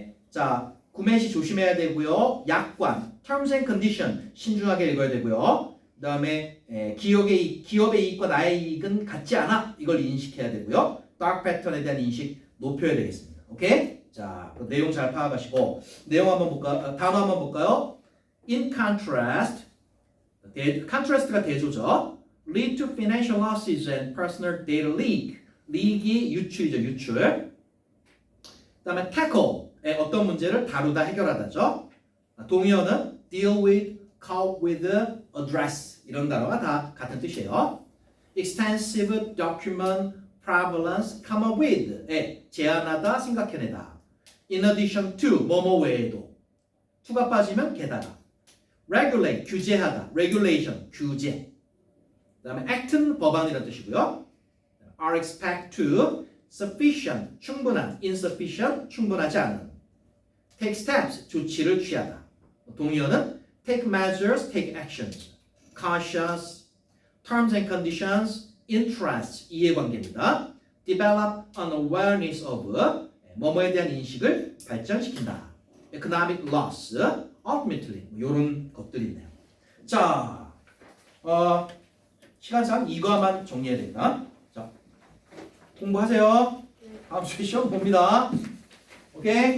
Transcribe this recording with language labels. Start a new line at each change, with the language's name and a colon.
Korean: 자, 구매 시 조심해야 되고요. 약관, terms and condition 신중하게 읽어야 되고요. 그 다음에 기업의 이익과 나의 이익은 같지 않아. 이걸 인식해야 되고요. dark pattern에 대한 인식 높여야 되겠습니다. 오케이? 자, 그 내용 잘 파악하시고 내용 한번 볼까요? 단어 한번 볼까요? In contrast, contrast가 대조죠.
English: Lead to financial losses and personal data leak.
Korean: leak이 유출이죠. 유출. 그 다음에 tackle, 어떤 문제를 다루다 해결하다죠. 동의어는
English: deal with, cope with, address
Korean: 이런 단어가 다 같은 뜻이에요.
English: Extensive document
Korean: prevalence, come up with에 제안하다, 생각해내다. in addition to, 뭐뭐 외에도. to가 빠지면 게다가. regulate, 규제하다. regulation, 규제. 그 다음에 act는 법안이라는 뜻이고요. are expect to, sufficient, 충분한, insufficient, 충분하지 않은. take steps, 조치를 취하다. 동의어는
English: take measures, take actions. cautious, terms and conditions, interests,
Korean: 이해관계입니다. develop an awareness of, 뭐뭐에 대한 인식을 발전시킨다. economic loss, ultimately, 이런 것들이 있네요. 자, 시간상 이거만 정리해야 됩니다. 자, 공부하세요. 다음 주에 시험 봅니다. 오케이?